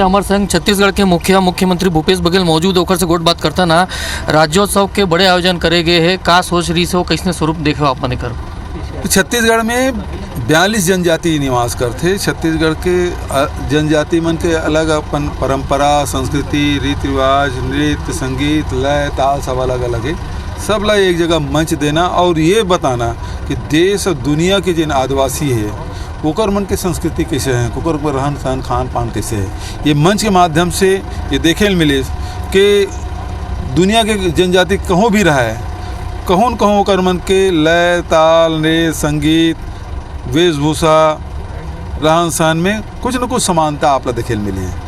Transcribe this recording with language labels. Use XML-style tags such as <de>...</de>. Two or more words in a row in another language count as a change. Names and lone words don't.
<hne>हमारे संग छत्तीसगढ़ के मुख्यमंत्री भूपेश बघेल मौजूद होकर से गोट बात करता ना। राज्योत्सव के बड़े आयोजन करे गए हैं, का सोच रही से कैसे स्वरूप देखे आप मन कर। छत्तीसगढ़ में 42 जनजाति निवास करते। छत्तीसगढ़ के जनजाति मन के अलग अपन परंपरा, संस्कृति, रीति रिवाज, नृत्य, संगीत, लय, ताल सब अलग अलग है। सब ला एक जगह मंच देना और ये बताना कि देश और दुनिया के जिन आदिवासी है ओकर मन के संस्कृति कैसे है, ओकर पर रहन सहन खान पान कैसे है। ये मंच के माध्यम से ये देखे मिले कि दुनिया के जनजाति कहूँ भी रहा है, कहूँ कहूँ ओकर मन के लय, ताल, नृत्य, संगीत, वेशभूषा, रहन सहन में कुछ न कुछ समानता आप देखे मिली है।</hne>